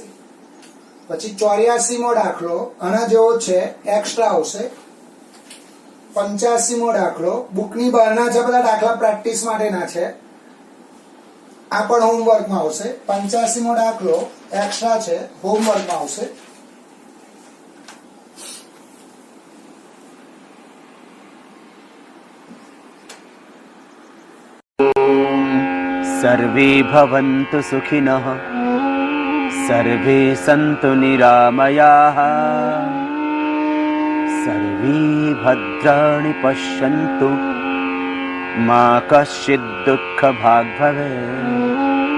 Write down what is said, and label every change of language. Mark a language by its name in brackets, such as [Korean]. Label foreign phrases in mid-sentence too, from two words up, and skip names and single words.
[Gujarati] પછી 84મો દાખલો આના જેવો છે, એક્સ્ટ્રા આવશે। 85મો દાખલો બુકની બહારના છે, બધા દાખલા પ્રેક્ટિસ માટેના છે, આ પણ હોમવર્કમાં આવશે। 85મો દાખલો એક્સ્ટ્રા છે, હોમવર્કમાં આવશે। [Sanskrit] सर्वे भवन्तु सुखिनः, सर्वे सन्तु निरामयाः, सर्वे भद्राणि पश्यन्तु, मा कश्चित् दुःखभाग् भवेत्।